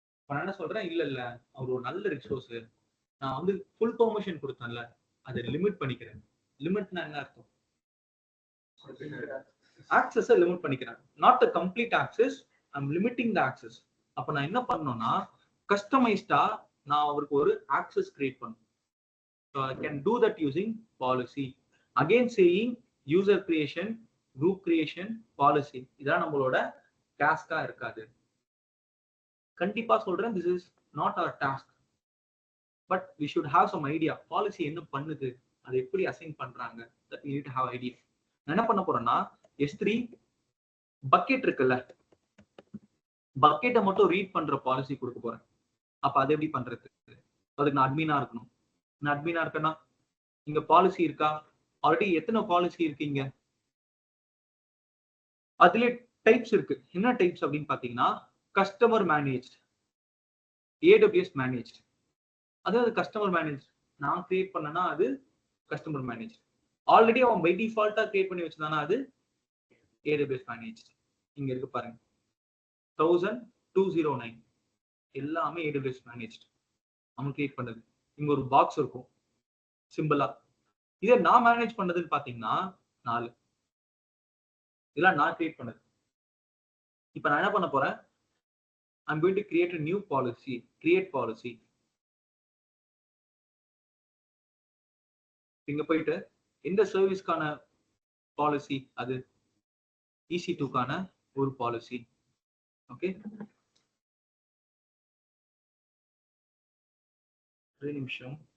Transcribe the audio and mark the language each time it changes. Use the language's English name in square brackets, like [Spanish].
[Tamil] நான் என்ன சொல்றேன், இல்ல அவர் ஒரு நல்ல ரிசோர்ஸ், நான் வந்து ஃபுல் பெர்மிஷன் கொடுத்தேன்ல, அதை லிமிட் பண்ணிக்கிறேன். லிமிட்னா என்ன அர்த்தம்? ஆக்சஸை லிமிட் பண்ணிக்கிறேன். [English] Not a complete access, I am limiting the access. [Tamil] அப்ப நான் என்ன பண்ணணும்னா கஸ்டமைஸ்டா நான் அவருக்கு ஒரு ஆக்சஸ் கிரியேட் பண்ணணும். [English] So I can do that using policy. Again saying user creation, group creation, policy. [Tamil] இதான் நம்மளோட டாஸ்கா இருக்காது. கண்டிப்பா சொல்றேன், [English] this is not our task. But we should have some idea. Policy [Tamil] என்ன பண்ணுது, அதை எப்படி அசைன் பண்றாங்க, [English] that we need to have idea. [Tamil] நான் என்ன பண்ண போறேன்னா S3 பக்கெட் இருக்குல்ல, பக்கெட்டை மட்டும் ரீட் பண்ற பாலிசி கொடுக்க போறேன். அப்ப அதை எப்படி பண்றது? அதுக்கு நான் அட்மினா இருக்கணும். நான் அட்மினா இருக்கேன்னா இங்க பாலிசி இருக்கா? ஆல்ரெடி எத்தனை பாலிசி இருக்கீங்க? அதுல டைப்ஸ் இருக்கு. என்ன டைப்ஸ் அப்படின்னு பாத்தீங்கன்னா கஸ்டமர் மேனேஜ்ட், AWS மேனேஜ்ட். அதாவது கஸ்டமர் மேனேஜ் நான் கிரியேட் பண்ணனா அது கஸ்டமர் மேனேஜ். ஆல்ரெடி அவன் பை டிஃபால்ட்டா கிரியேட் பண்ணி வச்சிருந்தானா அது AWS மேனேஜ். இங்க இருக்கு பாருங்க 1209 எல்லாமே AWS மேனேஜ். அவன் கிரியேட் பண்ணது. இங்க ஒரு பாக்ஸ் இருக்கும் சிம்பிளா. இதை நான் மேனேஜ் பண்ணதுன்னு பாத்தீங்கன்னா 4. இதெல்லாம் நான் கிரியேட் பண்ணது. இப்ப நான் என்ன பண்ண போறேன், [English] I'm going to create a new policy, create policy. [Tamil] இங்க போயிட்டு இந்த சர்வீஸ்க்கான பாலிசி, அது EC2க்கான ஒரு பாலிசி. ஓகே, ஒரு நிமிஷம்.